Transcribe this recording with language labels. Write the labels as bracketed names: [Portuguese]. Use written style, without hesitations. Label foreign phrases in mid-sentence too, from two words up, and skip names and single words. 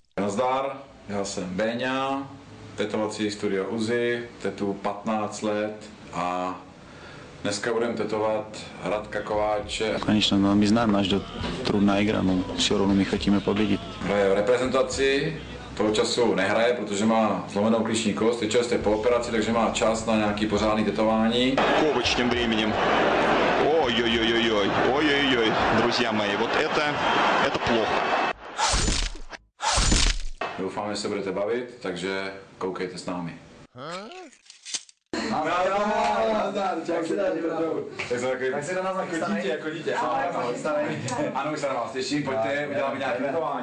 [Czech] Nazdar, já jsem Béňa, tetovací studio Uzi, tetu 15 let a dneska budeme tetovat Radka Kováče. [Russian] Конечно, но мы знаем, наш трудная игра, но все равно мы хотим победить. [Czech] Hraje v reprezentaci, toho času nehraje, protože má zlomenou klíční kost, teď je po operaci, takže má čas na nějaký pořádný tetování. [Russian] Ковач тем временем. Ой-ой-ой-ой-ой, ой-ой-ой, друзья мои, вот это плохо. [Czech] Doufám, že se budete bavit, takže koukejte s námi. Tak se na nás nachystanej. Jako dítě. Ano, už se na vás těším, pojďte, uděláme nějaké tetování.